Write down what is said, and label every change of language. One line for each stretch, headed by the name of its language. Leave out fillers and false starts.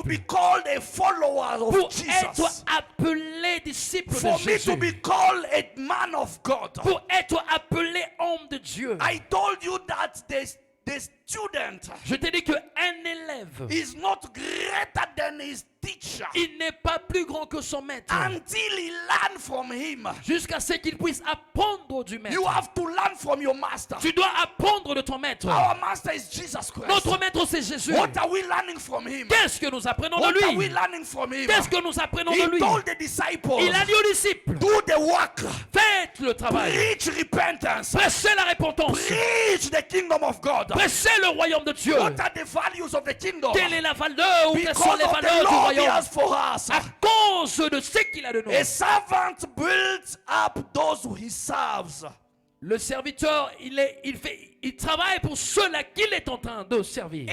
English: For me to be called a follower of
French: pour
English: Jesus.
French: Être appelé disciple
English: for
French: de Jésus.
English: For me to be called a man of God.
French: Pour être appelé homme de Dieu.
English: I told you that the student,
French: je t'ai dit que un élève
English: is not greater than his teacher.
French: Il n'est pas plus grand que son maître.
English: Until he learn from him.
French: Jusqu'à ce qu'il puisse apprendre du maître.
English: You have to learn from your master.
French: Tu dois apprendre de ton maître.
English: Our master is Jesus Christ.
French: Notre maître c'est Jésus.
English: What are we learning from him?
French: Qu'est-ce que nous apprenons de lui?
English: What are we learning from him?
French: Qu'est-ce que nous apprenons de lui?
English: He told the disciples.
French: Il a dit aux disciples.
English: Do the work.
French: Faites le travail.
English: Preach repentance.
French: Prêchez la repentance.
English: Preach the kingdom of God.
French: Prêchez le royaume de Dieu.
English: What are the values of the kingdom?
French: Quelle est la valeur ou quelles sont les valeurs du royaume? À cause de ce qu'il a de nous.
English: A servant builds up those who he serves.
French: Le serviteur, il travaille pour ceux-là qu'il est en train de servir.